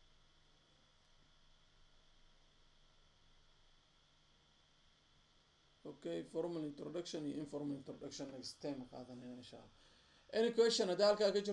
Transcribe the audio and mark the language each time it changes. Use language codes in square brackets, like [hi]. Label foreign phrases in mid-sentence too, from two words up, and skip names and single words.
[en] Okay, formal introduction iyo informal introduction next time qaadanayna [ar] insha Allah. [en] Any question [so] hadda halkaa ka jirto